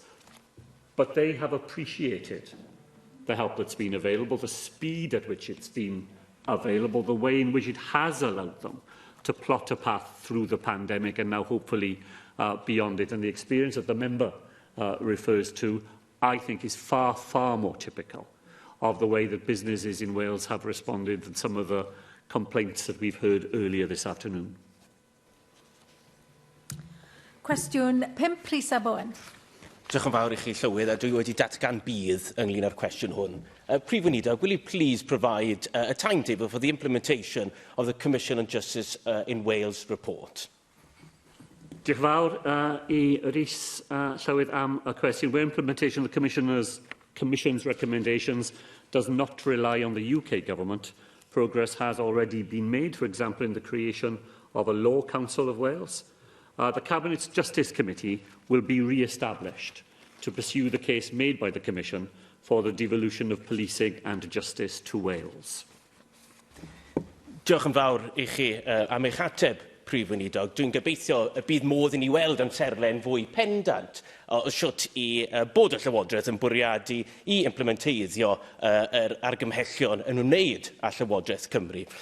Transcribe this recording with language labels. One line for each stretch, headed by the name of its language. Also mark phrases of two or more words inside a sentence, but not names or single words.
English: But they have appreciated the help that's been available, the speed at which it's been available, the way in which it has allowed them to plot a path through the pandemic and now hopefully beyond it. And the experience that the member refers to, I think, is far, far more typical of the way that businesses in Wales have responded than some of the complaints that we've heard earlier this afternoon.
Welsh: Cwestiwn 5, Rhys Bowen. Diolch yn fawr I chi, Llywydd, a dwi wedi datgan bydd ynglyn â'r cwestiwn hwn. Prif Weinidog,
English: will you please provide a timetable for the implementation of the Commission on Justice in Wales report?
Welsh: Diolch yn fawr I Rhys Llywydd am y cwestiwn.
English: Where implementation of the Commission's recommendations does not rely on the UK government, progress has already been made, for example, in the creation of a Law Council of Wales. The Cabinet's Justice Committee will be re-established to pursue the case made by the Commission for the devolution of policing and justice to Wales.
Welsh: Diolch yn fawr I chi am eich ateb, Prif Weinidog. Dwi'n gobeithio y bydd modd I ni weld amserlen fwy pendant o siwt I bod y Llywodraeth yn bwriadu I implementeiddio yr argymhellion yn wneud â Llywodraeth Cymru.